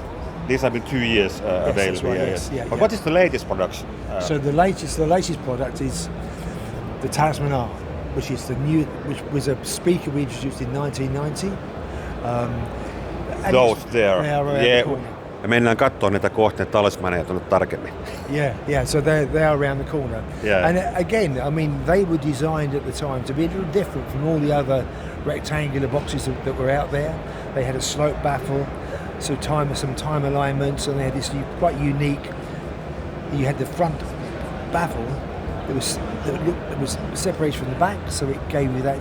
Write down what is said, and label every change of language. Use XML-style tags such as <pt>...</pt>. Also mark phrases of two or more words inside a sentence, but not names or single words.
<en>These have been 2 years available. Right, yes. But what is the latest production? So the latest product is the Talisman R, which was a speaker we introduced in 1990. Those there. They are around the corner.</en> <fi>Ja mennään katsomaan näitä kohta, ne talismaneja tuonne tarkemmin.</fi> <en>Yeah. So they are around the corner. Yeah. And again, I mean, they were designed at the time to be a little different from all the other rectangular boxes that were out there. They had a slope baffle, so some time alignments, and they had this quite unique. You had the front baffle. It was separated from the back, so it gave you that.</en>